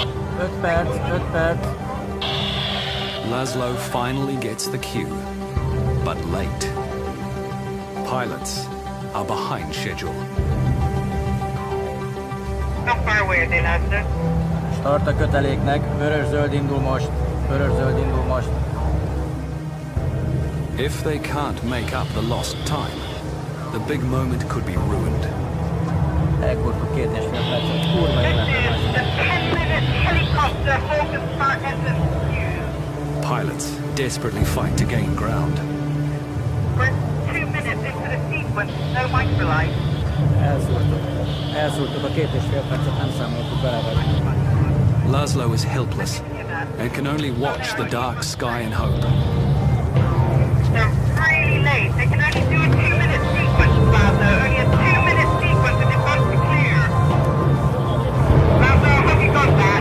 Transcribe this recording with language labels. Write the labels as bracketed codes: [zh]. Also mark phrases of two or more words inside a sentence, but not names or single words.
[en] Good pad. Laszlo finally gets the cue, but late. Pilots are behind schedule. How far away are they, Laszlo? [hu] Start a köteléknek, vörös-zöld indul most. Vörös-zöld indul most. [en] If they can't make up the lost time, the big moment could be ruined. [hu] Elkurtuk 2,5 percet. Kurva életlen. [en] The 10-minute helicopter focus start engine. Pilots desperately fight to gain ground. We're 2 minutes into the sequence, no microlight. [hu] Elszúrtuk a 2,5 percet, nem számoltuk bele vagy. [en] Laszlo is helpless and can only watch the dark sky and hope. They're really late. They can only do a 2-minute sequence, Laszlo. Only a 2-minute sequence and it wants to clear. Laszlo, have you got that?